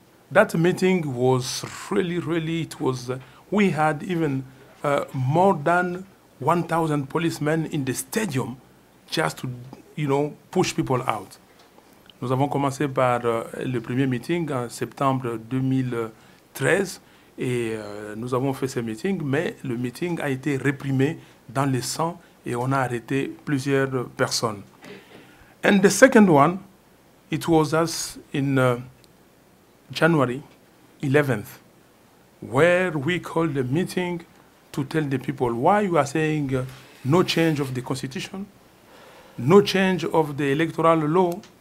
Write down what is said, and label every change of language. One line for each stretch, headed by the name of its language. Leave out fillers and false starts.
English: That meeting was really, it was, we had even more than 1,000 policemen in the stadium just to, push people out.
French: Nous avons commencé par le premier meeting en septembre 2013 et nous avons fait ce meeting, mais le meeting a été réprimé dans le sang et on a arrêté plusieurs personnes.
English: And the second one, it was us in January 11th, where we called a meeting to tell the people why you are saying no change of the constitution, no change of the electoral law,